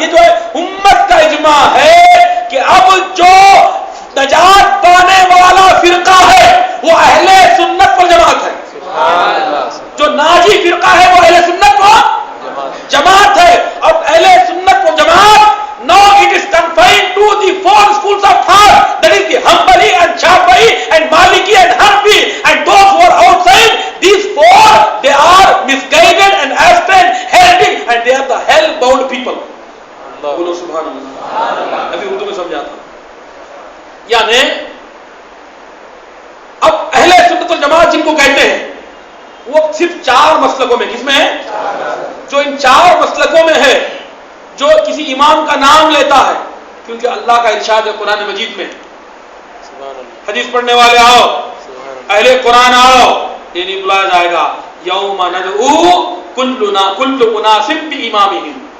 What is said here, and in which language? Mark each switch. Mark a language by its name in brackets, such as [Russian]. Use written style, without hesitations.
[Urdu] یہ جو ہے امت کا اجماع ہے کہ اب جو نجات پانے والا فرقہ ہے وہ اہل سنت و جماعت ہے. جو ناجی فرقہ ہے وہ اہل سنت و جماعت ہے. اب اہل سنت و جماعت [English] now it is confined to the four schools of thought, that is the Hanbali and Shafi'i and Maliki and Hanafi, and those who are outside these four, they are misguided and astray and heretic, and they are the hell bound people. [Urdu] بولو سبحان اللہ. ابھی اردو میں سمجھاتا ہوں. یعنی اب اہل سنت والجماعت جن کو کہتے ہیں وہ صرف 4 مسلکوں میں، کس میں ہے؟ جو ان 4 مسلکوں میں ہے، جو کسی امام کا نام لیتا ہے، کیونکہ اللہ کا ارشاد ہے قرآن مجید میں حدیث پڑھنے والے آؤ، اہل قرآن آؤ، یہ نہیں بلایا جائے گا [Arabic] یوم ندعو کل اناس بامامہم.